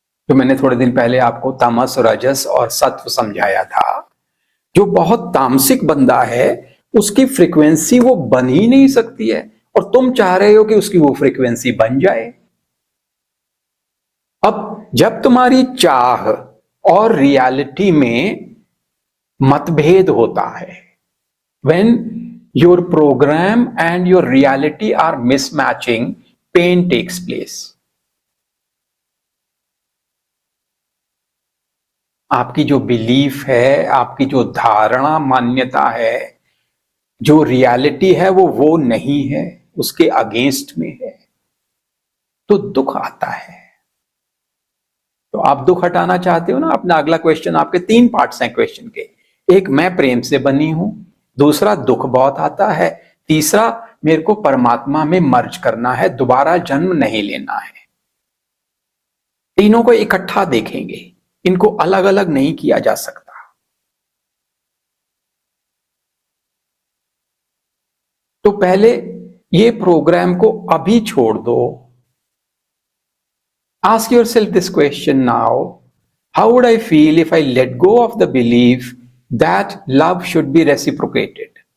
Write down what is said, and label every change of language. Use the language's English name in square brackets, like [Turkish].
[Hindi] जो मैंने थोड़े दिन पहले आपको तामस, रजस और सत्व समझाया था, जो बहुत तामसिक बंदा है उसकी फ्रीक्वेंसी वो बन ही नहीं सकती है, और तुम चाह रहे हो कि उसकी वो फ्रीक्वेंसी बन जाए। अब जब तुम्हारी चाह और रियलिटी में मतभेद होता है, [English] when your program and your reality are mismatching, pain takes place. [Hindi] आपकी जो बिलीफ है, आपकी जो धारणा मान्यता है, जो रियलिटी है वो नहीं है, उसके अगेंस्ट में है, तो दुख आता है। तो आप दुख हटाना चाहते हो ना। अपना अगला क्वेश्चन, आपके 3 पार्ट्स हैं क्वेश्चन के। एक, मैं प्रेम से बनी हूं। दूसरा, दुख बहुत आता है। तीसरा, मेरे को परमात्मा में मर्ज करना है, दोबारा जन्म नहीं लेना है। तीनों को इकट्ठा देखेंगे, इनको अलग अलग नहीं किया जा सकता। तो पहले ये प्रोग्राम को अभी छोड़ दो। [English] Ask yourself this question now. How would I feel if I let go of the belief that love should be reciprocated?